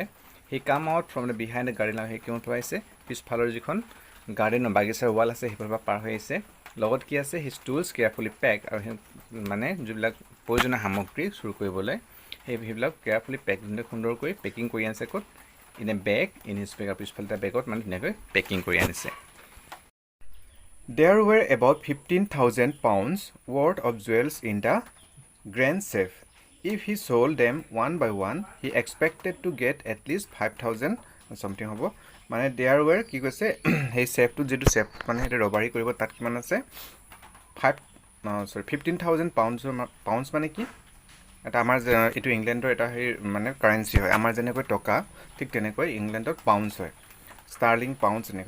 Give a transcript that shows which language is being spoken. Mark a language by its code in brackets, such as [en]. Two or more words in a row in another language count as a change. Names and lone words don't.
[as] সেই [en] come out from the behind the garden, [as] আৰু সেই কিয় থোৱাইছে? পিছফালৰ যিখন গাৰ্ডেনৰ বাগিচাৰ ৱাল আছে, সেইফালৰ পৰা পাৰ হৈ আহিছে। লগত কি আছে? [en] his tools carefully pack, [as] আৰু সেই মানে যিবিলাক প্ৰয়োজনীয় সামগ্ৰী চুৰ কৰিবলৈ, সেইবিলাক [en] carefully pack, [as] সুন্দৰকৈ পেকিং কৰি আনিছে। ক'ত? [en] in a bag in his bag, [as] আৰু পিছফালে এটা বেগত মানে ধুনীয়াকৈ পেকিং কৰি আনিছে। [en] There were about 15,000 pounds worth of jewels in the grand safe. If he sold them one by one, he expected to get at least 5,000 something হ'ব। [as] মানে [en] there were [as] কি কৈছে? সেই চেফটো যিটো চেফ মানে সেইটো ৰবাৰী কৰিব, তাত কিমান আছে? 15,000 পাউণ্ডছ মানে কি? এটা আমাৰ এইটো ইংলেণ্ডৰ এটা সেই মানে কাৰেঞ্চি হয়, আমাৰ যেনেকৈ টকা, ঠিক তেনেকৈ ইংলেণ্ডত পাউণ্ডছ হয়, [en] sterling pounds [as] এনেকৈ।